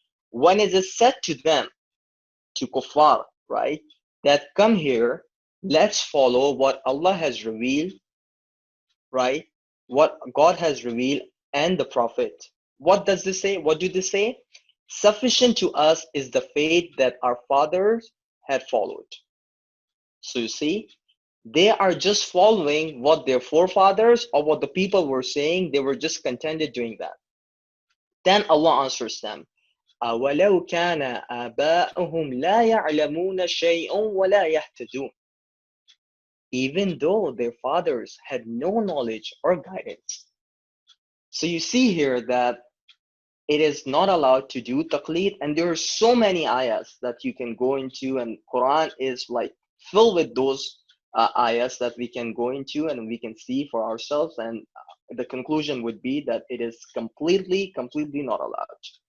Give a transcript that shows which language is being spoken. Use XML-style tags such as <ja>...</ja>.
<en>When it is said to them, to kuffar, right, that come here, let's follow what Allah has revealed, right, what God has revealed and the Prophet. What does this say? What do they say? Sufficient to us is the faith that our fathers had followed. So you see, they are just following what their forefathers or what the people were saying. They were just contented doing that. Then Allah answers them,</en> <ar>أَوَلَوْ كَانَ آبَاؤُهُمْ لَا يَعْلَمُونَ شَيْئًا وَلَا يَهْتَدُونَ.</ar> <en>Even though their fathers had no knowledge or guidance. So you see here that it is not allowed to do taqleed, and there are so many ayahs that you can go into, and Quran is like filled with those ayahs that we can go into and we can see for ourselves, and the conclusion would be that it is completely not allowed.</en>